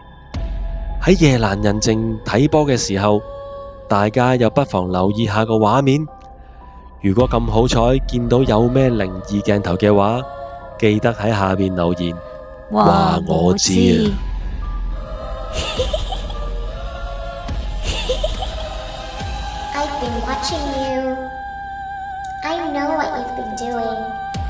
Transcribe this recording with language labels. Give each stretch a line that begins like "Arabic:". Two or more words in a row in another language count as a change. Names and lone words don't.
Cantonese: 喺夜闌人靜睇波嘅時候，大家又不妨留意下個畫面。如果咁好彩見到有咩靈異鏡頭嘅話，記得喺下面留言話我知啊。
English: I've been watching you. I know what you've been doing.